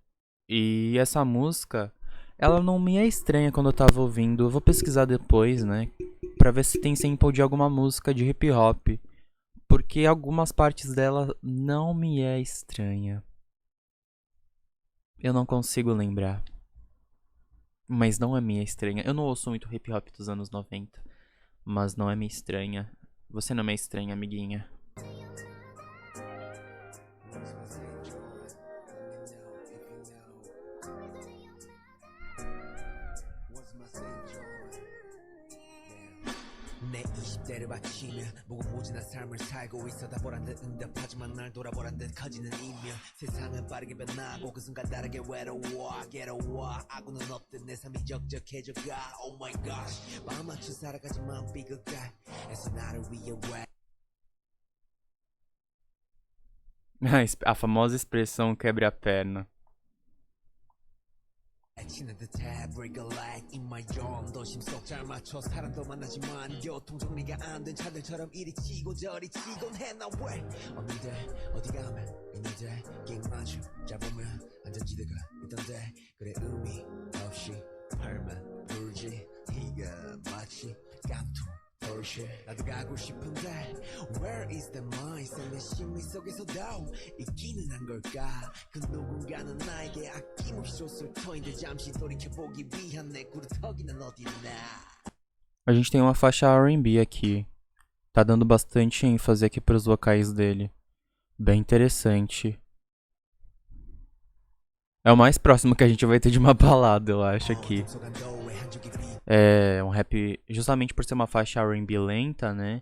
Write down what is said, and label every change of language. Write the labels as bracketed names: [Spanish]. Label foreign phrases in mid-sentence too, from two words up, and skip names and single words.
[Portuguese] E essa música, ela não me é estranha quando eu tava ouvindo, eu vou pesquisar depois, né, pra ver se tem sample de alguma música de hip hop, porque algumas partes dela não me é estranha. Eu não consigo lembrar. Mas não é minha estranha. Eu não ouço muito hip hop dos anos 90. Mas não é minha estranha. Você não é minha estranha, amiguinha. [Korean] 내 20대를 바치며 무궁무진한 삶을 살고 있어 다 보란 듯 응답하지만 날 돌아보란 듯 커지는 이면 세상은 빠르게 변하고 그 순간 다르게 괴로워 아구는 없듯 내 삶이 적적해져가 [English] Oh my gosh [Korean] 마음 맞춰 살아가지만 비극가 애써 나를 위해 [Portuguese] A famosa expressão quebre a perna. [Korean] 치는 듯해 [English] break a leg in my zone [Korean] 더 심속 잘 맞춰 사람도 만나지만 교통 정리가 안 된 차들처럼 이리 치고 저리 치곤 해 나 왜 어느새 어디 가면 있는데 길 마주 잡으면 안전지대가 있던데 그래 의미 없이 팔만 불지 네가 마치 깡통 나도 가고 싶은데 [English] Where is the mind [Korean] 내 심리 속에서도 있기는 한 걸까 그 누군가는 나에게 아낌없이 줬을 터인데 잠시 돌이켜보기 위한 내 구르터기는 어딨나. [Portuguese] A gente tem uma faixa R&B aqui. Tá dando bastante ênfase aqui pros vocais dele. Bem interessante. É o mais próximo que a gente vai ter de uma balada, eu acho, aqui. É um rap, justamente por ser uma faixa R&B lenta, né?